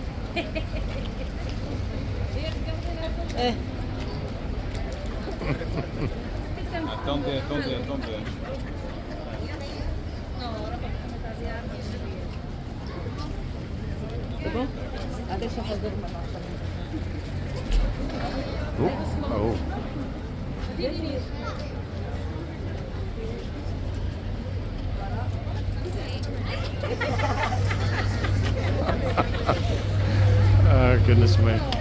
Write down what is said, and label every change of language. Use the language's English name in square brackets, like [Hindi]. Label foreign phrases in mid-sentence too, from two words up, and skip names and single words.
[French] Attendez. C'est bon? Adesso fazer uma [English] Oh. Oh, goodness me.